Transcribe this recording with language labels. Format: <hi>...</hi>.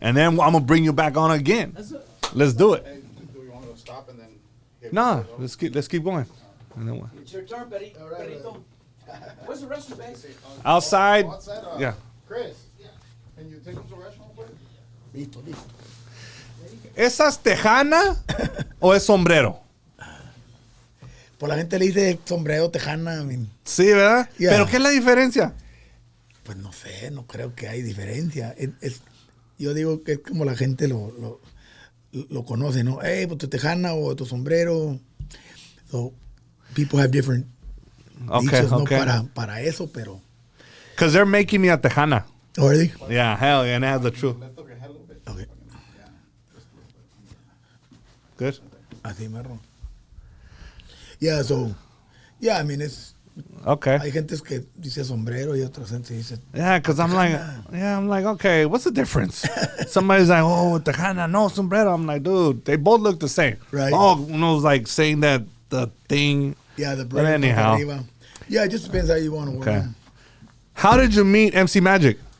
<en>And then I'm gonna bring you back on again. Let's do it. Hey, do you want to stop and then? Nah, let's keep going. And then what? It's your turn, Betty. Where's the restroom, babe? Outside. Outside, Yeah. Chris, can you take him to the restaurant, please?</en> <es>¿Esa es tejana o es sombrero? Pues la gente le dice sombrero tejana.</es> <en>I mean,</en> <es>Sí, ¿verdad?</es> <en>Yeah.</en> <es>Pero ¿qué es la diferencia? pues no sé, no creo que hay diferencia. Yo digo que es como la gente lo conoce, ¿no? Hey, pues tu tejana o tu sombrero.</es> <en>So, people have different dichos, ¿no?</en> <es>Para eso, pero...</es> <en>Because they're making me a tejana. Oh, really? Yeah, hell yeah, and that's the truth. Lift up your head a little bit. Okay. Good?</en> <es>Así, marro.</es> <en>Yeah, so... Yeah, I mean, Okay.</en> <es>hay gentes que dice sombrero y otras gente dice...</es> <en>Yeah, because I'm like, okay, what's the difference? Somebody's like, oh, tejana, no, sombrero. I'm like, dude, they both look the same. Right. Oh, one was like saying that the thing. Yeah, the But brain. anyhow.</en> <es>Arriba.</es> <en>Yeah, it just depends how you want to work. Okay. them. How did you meet MC Magic?</en>